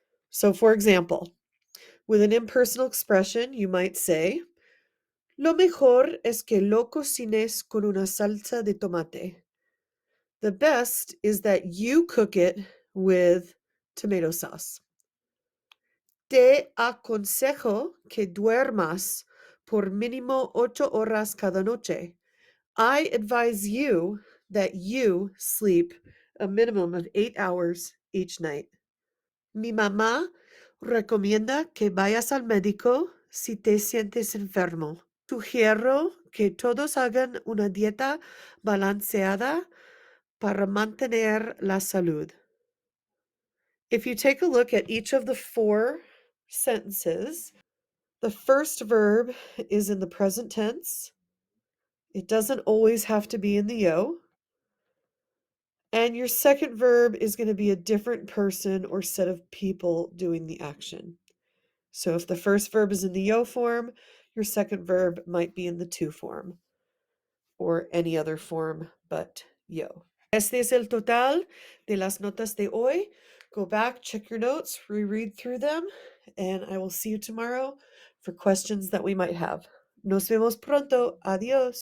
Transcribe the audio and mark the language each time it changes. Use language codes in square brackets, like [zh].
[en] So, for example, with an impersonal expression, you might say, [es] lo mejor es que lo cocines con una salsa de tomate. [en] The best is that you cook it with tomato sauce. [es] Te aconsejo que duermas por mínimo 8 horas cada noche. [en] I advise you that you sleep a minimum of 8 hours each night. [es] Mi mamá recomienda que vayas al médico si te sientes enfermo. Sugiero que todos hagan una dieta balanceada para mantener la salud. [en] If you take a look at each of the 4 sentences, the first verb is in the present tense. It doesn't always have to be in the yo. And your second verb is going to be a different person or set of people doing the action. So if the first verb is in the yo form, your second verb might be in the to form or any other form but yo. [es] Este es el total de las notas de hoy. [en] Go back, check your notes, reread through them, and I will see you tomorrow for questions that we might have. [es] Nos vemos pronto. Adiós.